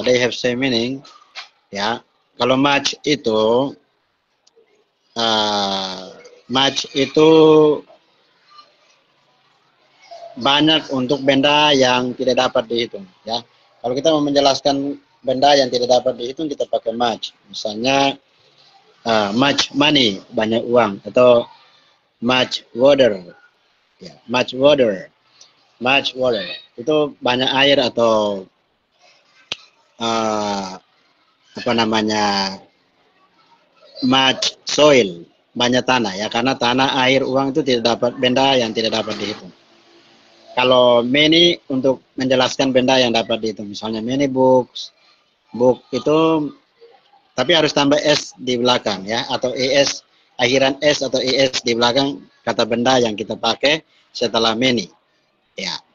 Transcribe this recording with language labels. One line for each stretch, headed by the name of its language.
English: They have same meaning.
Indonesian: Ya. Kalau much itu banyak untuk benda yang tidak dapat dihitung. Ya. Kalau kita mau menjelaskan benda yang tidak dapat dihitung, kita pakai much. Misalnya much money, banyak uang, atau much water, ya, much water, much water. Itu banyak air atau apa namanya, much soil, banyak tanah ya, karena tanah, air, uang itu tidak dapat, benda yang tidak dapat dihitung. Kalau many untuk menjelaskan benda yang dapat dihitung, misalnya many books, book itu tapi harus tambah s di belakang ya, atau es, akhiran s atau es di belakang kata benda yang kita pakai setelah many ya.